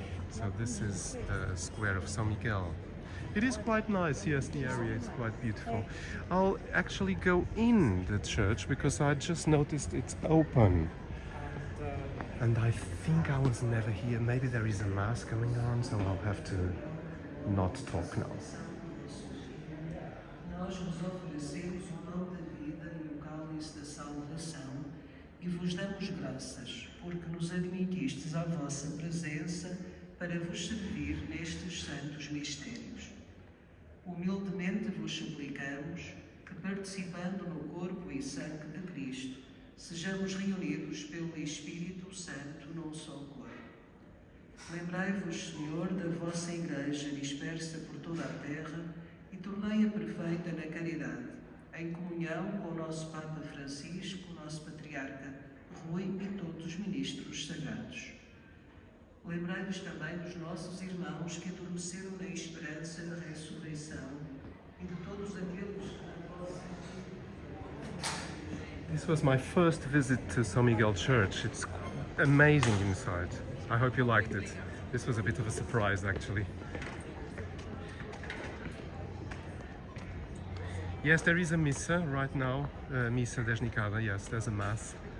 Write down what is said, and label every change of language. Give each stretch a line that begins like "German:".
English: So this is the square of São Miguel. It is quite nice, yes, the area is quite beautiful. I'll actually go in the church because I just noticed it's open. And I think I was never here. Maybe there is a mass going on, so I'll have to not talk now.
Portuguese: Nós vos oferecemos o pão da vida e o cálice da salvação e vos damos graças, porque nos admitistes à vossa presença para vos servir nestes santos mistérios. Humildemente vos suplicamos que, participando no corpo e sangue de Cristo, sejamos reunidos pelo Espírito Santo num só corpo. Lembrai-vos, Senhor, da vossa Igreja dispersa por toda a terra e tornei-a perfeita na caridade, em comunhão com o nosso Papa Francisco, o nosso Patriarca Rui e todos os ministros sagrados. Lembrai-vos também dos nossos irmãos que adormeceram na esperança da ressurreição e de todos aqueles que na vossa...
English: This was my first visit to São Miguel Church. It's amazing inside. I hope you liked it. This was a bit of a surprise, actually. Yes, there is a missa right now. Missa Desnicada, yes, there's a mass.